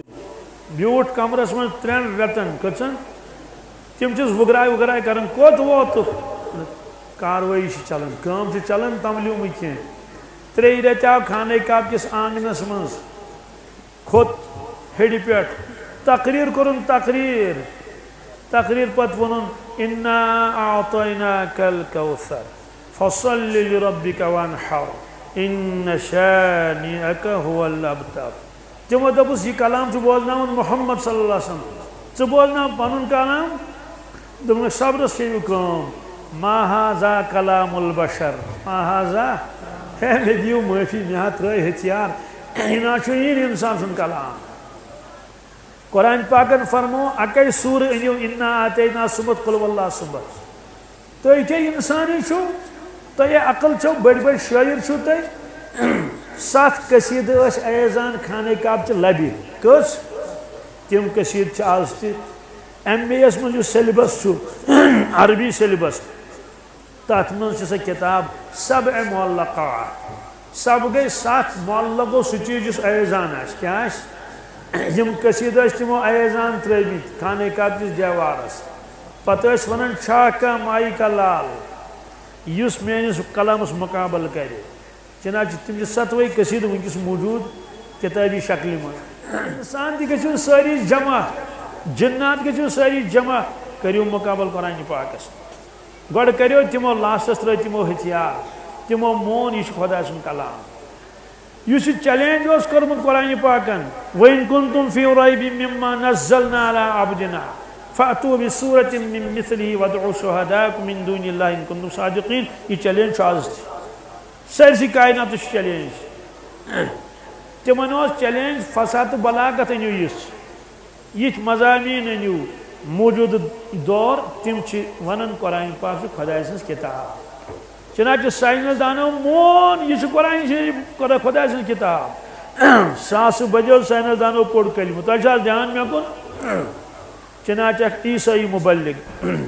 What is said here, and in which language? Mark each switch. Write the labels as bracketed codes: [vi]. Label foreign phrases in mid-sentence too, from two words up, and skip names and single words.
[ks] بیوٗٹھ کمرس منٛز 3 رٮ۪تن کٔژن تِم چھِس وُگراے وُگراے کران کوٚت ووتُکھ کاروٲیی چھِ چلان کٲم چھِ چلان تملیو نہٕ کینٛہہ. 3 رٮ۪تھ آو خانہ کعبہ کِس آنگنس منٛز کھوٚت ہیٚرِ پٮ۪ٹھ تقریر کوٚرُن تقریر پتہٕ ووٚنُن [ar] انا اعطیناک الکوثر فصل لربک وانحر ان شانئک هو الابتر. [ks] تِمو دوٚپُس یہِ کلام چھُ بوزناوُن محمد صلی اللہ علیہ وسلم ژٕ بوزناو پنُن کلام دوٚپُن صبرس کٔرِو کٲم [ar] ما ہاذا کلام البشر ما ہاذا [ks] ہے مےٚ دِیِو معٲفی مےٚ ہا ترٛٲے ہتھیار یہِ نہ چھُ یی نہٕ اِنسان سُنٛد کلام قرآن پاکن فرمو اکے سورہ أنِو اِنا آتینا صُبحت قُل واللہ صُبحت تُہۍ کیٛاہ اِنسانی چھُو تۄہہِ عقل چھو بٔڑۍ بٔڑۍ شٲعر چھُو تُہۍ 7 قصیٖدٕ ٲسۍ ایزان خانہ کعبچہِ لبہِ کٔژ تِم قصیٖدٕ چھِ آز تہِ MA یس منٛز یُس سیلبس چھُ عربی سیلبس تتھ منٛز چھِ سۄ کِتاب سبع معلقات سب گٔے 7 معلقو سُہ چیٖز یُس ایزان آسہِ کیٛاہ آسہِ یِم قصیٖدٕ ٲسۍ تِمو ایزان ترٛٲومٕتۍ خانہ کعبچِس دیوارس پتہٕ ٲسۍ ونان چھا کانٛہہ [ur] مائی کا لال [ks] یُس میٲنِس قلمس مُقابل کرِ چنانچہ تِم چھِ 7 قصیٖدٕ وٕنکیٚس موٗجوٗد کِتابی شکلہِ منٛز اِنسان تہِ گٔژھِو سٲری جمع جِنات گٔژھِو سٲری جمع کٔرِو مُقابل قرآنہِ پاکس گۄڈٕ کٔرِو تِمو لاسٹس ترٛٲے تِمو ہتھیار تِمو مون یہِ چھُ خۄدا سُنٛد کلام یُس یہِ چیلینج اوس کوٚرمُت قرآنہِ پاکن [ar] وَإِن كُنتُم فِي رَيْبٍ مِّمَّا نَزَّلْنَا عَلَىٰ عَبْدِنَا فَأْتُوا بِسُورَةٍ مِّن مِثْلِهِ وَادْعُوا شُهَدَاءَكُم مِّن دُونِ اللَّهِ إِن كُنتُم صَادِقِينَ [ks] یہِ چیلینج چھُ آز تہِ سٲرسٕے کائناتس چھُ چیلینج تِمن اوس چیلینج فساد تہٕ بلاغت أنِو یِتھ مضامین أنِو موٗجوٗدٕ دور تِم چھِ ونان قرآن پاک چھُ خۄداے سٕنٛز کِتاب چنانچہ ساینس دانو مون یہِ چھُ قرآن شریٖف خۄداے سٕنٛز کِتاب 100 بجو ساینس دانو پوٚر کلمہٕ تۄہہِ چھُ حظ دھیان مےٚ کُن چنانچہ اکھ عیسٲیی مُبلِغ